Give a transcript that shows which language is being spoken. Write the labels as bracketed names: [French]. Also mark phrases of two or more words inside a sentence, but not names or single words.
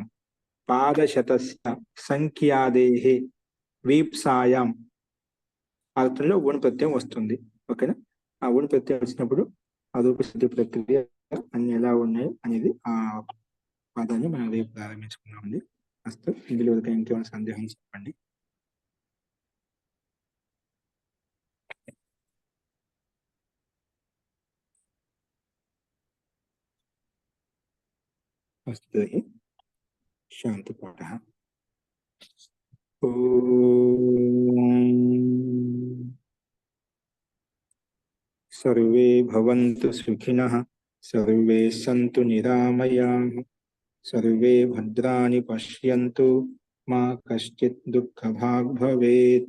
[Sanskrit] పాదశతస్య సంఖ్యాదేహే వీప్సాయాం [Telugu] అర్థంలో ఉన్ ప్రత్యయం వస్తుంది. ఓకేనా? ఆ ఉన్ ప్రత్యయం వచ్చినప్పుడు అరూపశుద్ధి ప్రక్రియ అన్ని ఎలా ఉన్నాయి అనేది ఆ పదాన్ని మనం రేపు ప్రారంభించుకున్నామండి. అస్తు ఇందులో ఇంకేమైనా సందేహం చెప్పండి. [Sanskrit] अस्तु शान्तिपाठः। सर्वे भवन्तु सुखिनः, सर्वे सन्तु निरामयाः, सर्वे भद्राणि पश्यन्तु, मा कश्चित् दुःखभाग् भवेत्।